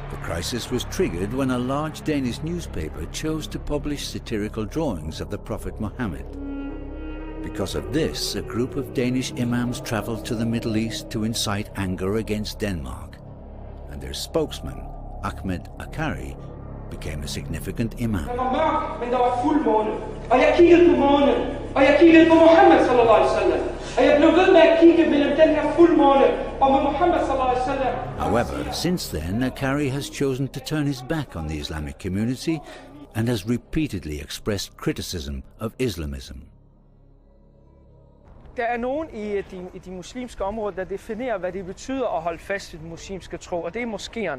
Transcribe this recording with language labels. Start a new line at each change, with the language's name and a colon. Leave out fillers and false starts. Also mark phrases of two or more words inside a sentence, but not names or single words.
English: The crisis was triggered when a large Danish newspaper chose to publish satirical drawings of the Prophet Muhammad. Because of this, a group of Danish imams traveled to the Middle East to incite anger against Denmark, and their spokesman, Ahmed Akkari, became a significant imam.
Danish: Der var mørkt, men der var fuld måne. Og jeg kiggede på månen, og jeg kiggede på Muhammad
Arabic: صلى الله عليه وسلم.
Danish: Og jeg blev ved med at kigge mellem den her fuld måne og med Muhammad
Arabic: صلى الله عليه وسلم.
English: However, since then, Akkari has chosen to turn his back on the Islamic community and has repeatedly expressed criticism of Islamism.
Danish: Der er nogen i de muslimske områder, der definerer, hvad det betyder at holde fast i den muslimske tro, og det er moskéerne.